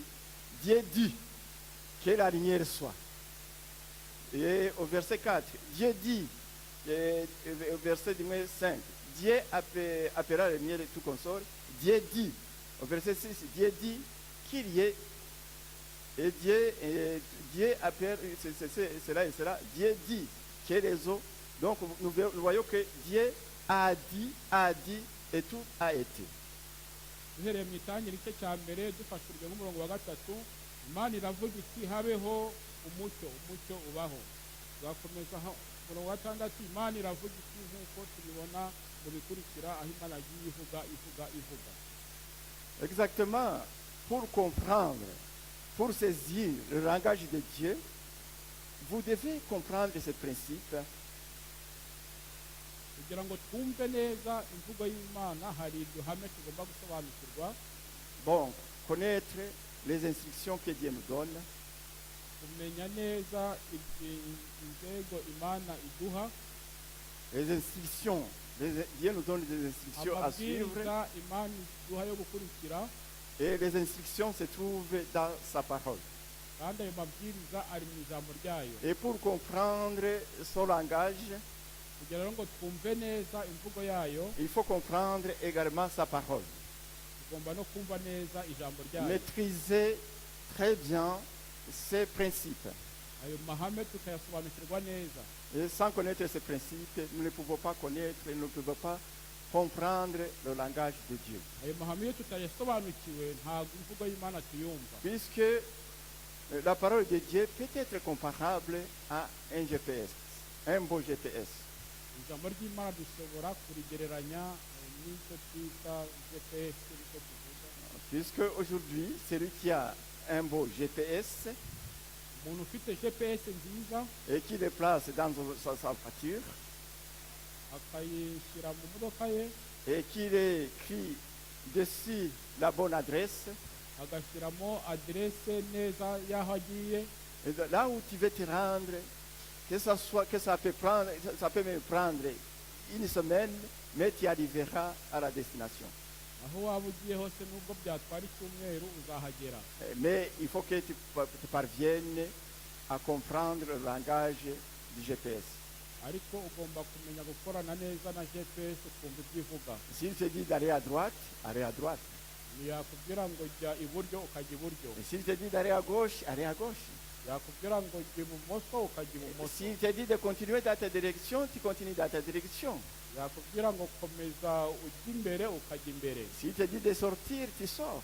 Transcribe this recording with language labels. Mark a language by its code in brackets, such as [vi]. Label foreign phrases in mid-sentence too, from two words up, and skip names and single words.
[fr] Dieu dit que la lumière soit. Et au verset 4, Dieu dit, au verset 5, Dieu appellera la lumière et tout consort. Dieu dit, au verset 6, Dieu dit qu'il y ait, et Dieu appelle, cela et cela, Dieu dit que les eaux. Donc nous voyons que Dieu a dit, et tout a été. [rw] uhereye mu itangiriro igice cya mbere dufashijwe n'umurongo wa gatatu, imana iravuga iti habeho umucyo ubaho. tugakomeza umurongo wa gatandatu, imana iravuga iti nk'uko tubibona mu bikurikira aho imana yagiye ivuga. [fr] Exactement, pour comprendre, pour saisir le langage de Dieu, vous devez comprendre ce principe. [rw] kugira ngo twumve neza imvugo y'imana hari iryo hame tugomba gusobanukirwa. [fr] Bon, connaître les instructions que Dieu nous donne, [rw] kumenya neza inzego imana iduha. [fr] les instructions, Dieu nous donne des instructions à suivre, [rw] amabwiriza imana iduha yo gukurikira, [fr] et les instructions se trouvent dans sa parole. [rw] kandi ayo mabwiriza ari mu ijambo ryayo. [fr] Et pour comprendre son langage, [rw] kugira ngo twumve neza imvugo yayo, [fr] il faut comprendre également sa parole. [rw] tugomba no kumva neza ijambo ryayo. [fr] Maîtriser très bien ses principes. [rw] ayo mahame tukayasobanukirwa neza. [fr] Et sans connaître ces principes, nous ne pouvons pas connaître, nous ne pouvons pas comprendre le langage de Dieu. [rw] ayo mahame iyo tutayasobanukiwe ntabwo imvugo y'imana tuyumva. [fr] Puisque la parole de Dieu peut être comparable à un GPS, un beau GPS. [rw] ijambo ry'imana dushobora kurigereranya n'icyo twita gps nicyo tuvuga. [fr] Puisque aujourd'hui, celui qui a un beau GPS [rw] Umuntu ufite gps nziza [fr] et qui le place dans sa voiture [rw] akayishyira mu modoka ye [fr] et qu'il écrit dessus la bonne adresse, [rw] agashyiramo aderese neza y'aho agiye, [fr] et là où tu veux te rendre, que ça peut me prendre une semaine, mais tu arriveras à la destination. [rw] aho waba ugiye hose nubwo byatwara icyumweru uzahagera. [fr] Mais il faut que tu parviennes à comprendre le langage du GPS. [rw] Ariko ugomba kumenya gukorana neza na gps ukumva ibyo ivuga. [fr] S'il te dit d'aller à droite, allez à droite. [rw] Yakubwira ngo jya iburyo ukajya iburyo, [fr] Et s'il te dit d'aller à gauche, allez à gauche. [rw] yakubwira ngo jya ibumoso ukajya ibumoso, [fr] S'il te dit de continuer dans ta direction, tu continues dans ta direction. [rw] yakubwira ngo komeza ujya imbere ukajya imbere, [fr] S'il te dit de sortir, tu sors.